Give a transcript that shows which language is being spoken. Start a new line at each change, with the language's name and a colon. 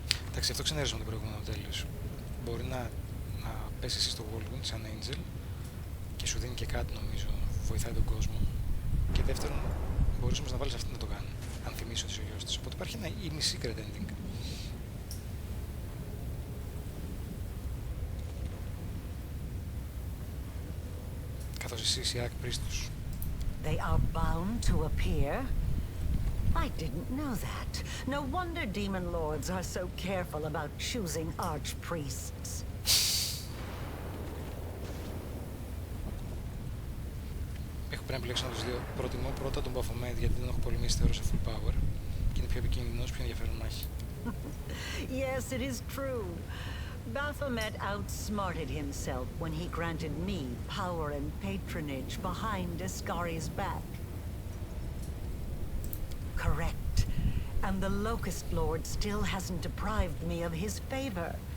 Greek: Εντάξει, αυτό ξενέριζε με το προηγούμενο τέλος. Μπορεί να πέσει εσύ στο Whirlwind σαν Angel και σου δίνει και κάτι, νομίζω, βοηθάει τον κόσμο. Και δεύτερον, μπορείς όμως να βάλεις αυτή να το κάνει, αν θυμίσεις ότι είσαι ο γιος της. Οπότε υπάρχει ένα secret ending. Καθώς εσύ είσαι Arch Priestess.
English: They are bound to appear? I didn't know that. No wonder demon lords are so careful about choosing archpriests.
Greek: Έχω πρέπει να επιλέξω ένα από τους δύο. Προτιμώ πρώτα τον Baphomet γιατί δεν έχω πολεμήσει θεωρώ σε full power και είναι πιο επικίνδυνος, πιο ενδιαφέρον μάχη.
English: Yes, it is true. Baphomet outsmarted himself when he granted me power and patronage behind Discari's back. Correct. And the Locust Lord still hasn't deprived me of his favor.